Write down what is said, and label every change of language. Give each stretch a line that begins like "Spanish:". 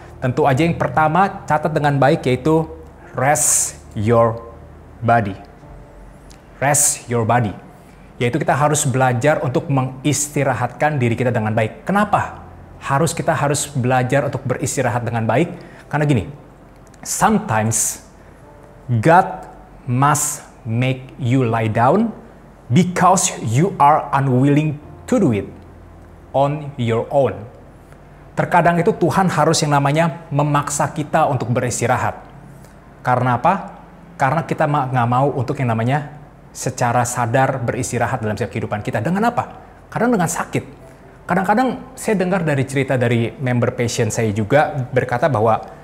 Indonesian: Tentu aja yang pertama, catat dengan baik, yaitu
English: rest your body. Rest your body.
Indonesian: Yaitu kita harus belajar untuk mengistirahatkan diri kita dengan baik. Kenapa? Kita harus belajar untuk beristirahat dengan baik. Karena gini,
English: sometimes God must make you lie down because you are unwilling to do it on your own.
Indonesian: Terkadang itu Tuhan harus yang namanya memaksa kita untuk beristirahat. Karena apa? Karena kita nggak mau untuk yang namanya secara sadar beristirahat dalam setiap kehidupan kita. Dengan apa? Kadang dengan sakit. Kadang-kadang saya dengar dari cerita dari member patient saya juga berkata bahwa